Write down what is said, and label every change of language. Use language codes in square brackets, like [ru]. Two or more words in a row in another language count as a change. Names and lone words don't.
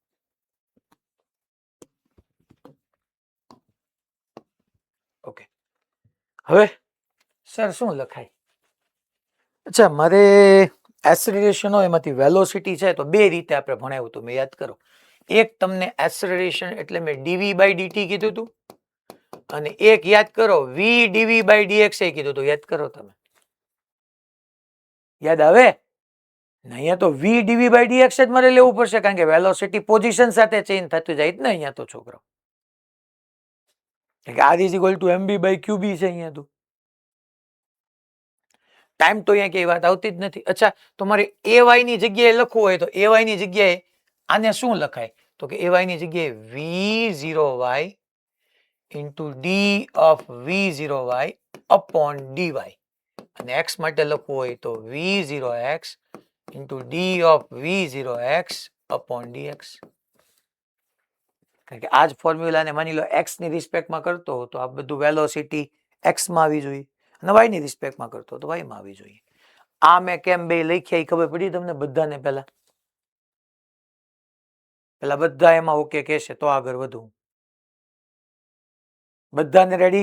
[gu] ઓકે હવે સર શું લખાય અચ્છા મારે એસેલરેશન હોય એમાંથી વેલોસિટી છે તો બે રીતે આપણે ભણાવ્યું હતું મેં યાદ કરો એક તમને એસેલરેશન એટલે મેં [en] dv by dt [gu] કીધું હતું અને એક યાદ કરો [en] v dv by dx [gu] એ કીધું હતું યાદ કરો તમે યાદ આવે અહીંયા તો [en] v dv by dx [gu] જ મારે લેવું પડશે કારણ કે વેલોસિટી પોઝિશન સાથે ચેન્જ થતું જાય ને અહીંયા તો છોકરો [en] r is equal to mb by qb [gu] છે અહીંયા તો ટાઈમ તો અહીંયા કઈ વાત આવતી જ નથી અચ્છા તો મારે ay ની જગ્યાએ લખવું હોય તો ay ની જગ્યાએ આને શું લખાય તો કે ay ની જગ્યાએ [en] v0y into d of v0y upon dy [gu] અને x માટે લખવું હોય તો v0x [en] into d of v0x upon dx [gu] કારણ કે આ જ ફોર્મ્યુલાને માની લો x ની રિસ્પેક્ટમાં કરતો તો આ બધું વેલોસિટી x માં આવી જોઈએ અને y ની રિસ્પેક્ટમાં કરતો તો y માં આવી જોઈએ આ મેં કેમ બે લખ્યા ખબર પડી તમને બધાને પહેલા બધા એમાં ઓકે કહેશે તો આગળ વધું બધાને રેડી?